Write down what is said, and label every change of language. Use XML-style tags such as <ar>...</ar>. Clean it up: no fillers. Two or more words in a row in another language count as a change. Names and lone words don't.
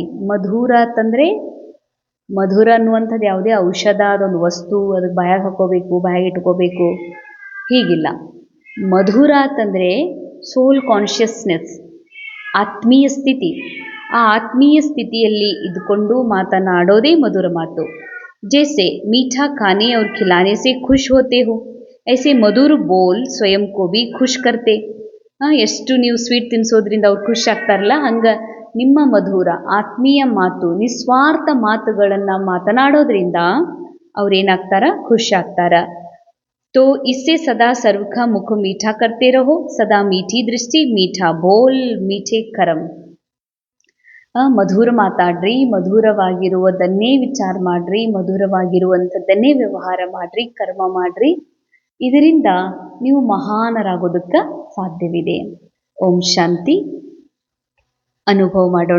<kn>ಮಧುರ ಅಂತಂದರೆ ಮಧುರ ಅನ್ನುವಂಥದ್ದು ಯಾವುದೇ ಔಷಧ, ಅದೊಂದು ವಸ್ತು, ಅದಕ್ಕೆ ಬಾಯಾಗ ಹಾಕೋಬೇಕು, ಬಾಯಾಗ ಇಟ್ಕೋಬೇಕು, ಹೀಗಿಲ್ಲ. ಮಧುರ ಅಂತಂದರೆ</kn> <en>soul consciousness,</en> <kn>ಆತ್ಮೀಯ ಸ್ಥಿತಿ. ಆ ಆತ್ಮೀಯ ಸ್ಥಿತಿಯಲ್ಲಿ ಇದ್ಕೊಂಡು ಮಾತನಾಡೋದೇ ಮಧುರ ಮಾತು.</kn> <hi>जैसे मीठा खाने और खिलाने से खुश होते हो, ऐसे मधुर बोल स्वयं को भी खुश करते.</hi> <kn>ಎಷ್ಟು ನೀವು ಸ್ವೀಟ್ ತಿನ್ನಿಸೋದ್ರಿಂದ ಅವ್ರು ಖುಷಿ ಆಗ್ತಾರಲ್ಲ, ಹಂಗೆ ನಿಮ್ಮ ಮಧುರ ಆತ್ಮೀಯ ಮಾತು, ನಿಸ್ವಾರ್ಥ ಮಾತುಗಳನ್ನು ಮಾತನಾಡೋದ್ರಿಂದ ಅವ್ರೇನಾಗ್ತಾರ, ಖುಷಿ ಆಗ್ತಾರ.</kn> <hi>तो इससे सदा सर्व का मुख मीठा करते रहो, सदा मीठी दृष्टि मीठा बोल मीठे कर्म.</hi> <kn>ಮಧುರ ಮಾತಾಡ್ರಿ, ಮಧುರವಾಗಿರುವುದನ್ನೇ ವಿಚಾರ ಮಾಡ್ರಿ, ಮಧುರವಾಗಿರುವಂಥದ್ದನ್ನೇ ವ್ಯವಹಾರ ಮಾಡ್ರಿ, ಕರ್ಮ ಮಾಡ್ರಿ. ಇದರಿಂದ ನೀವು ಮಹಾನರಾಗೋದಕ್ಕೆ ಸಾಧ್ಯವಿದೆ. ಓಂ ಶಾಂತಿ. ಅನುಭವ ಮಾಡೋಣ.</kn>